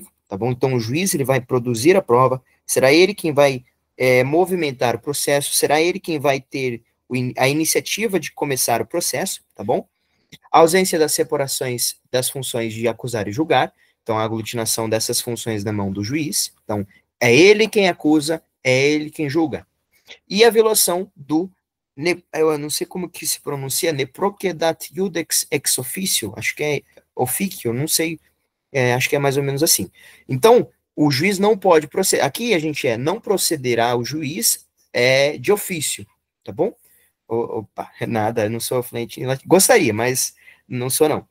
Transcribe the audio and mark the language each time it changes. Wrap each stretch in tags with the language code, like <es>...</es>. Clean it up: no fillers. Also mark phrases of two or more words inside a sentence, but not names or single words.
<pt>Então, o juiz ele vai produzir a prova, será ele quem vai movimentar o processo, será ele quem vai ter a iniciativa de começar o processo, tá bom? A ausência das separações das funções de acusar e julgar, então a aglutinação dessas funções na mão do juiz, então é ele quem acusa, é ele quem julga. E a violação do, eu não sei como que se pronuncia,</pt> <la>neprocedat iudex ex officio,</la> <pt>acho que é officio, não sei, acho que é mais ou menos assim. Então, o juiz não pode proceder, aqui a gente não procederá o juiz de ofício, tá bom? Opa, nada, não sou fluente em latim. Gostaria, mas não sou não.</pt>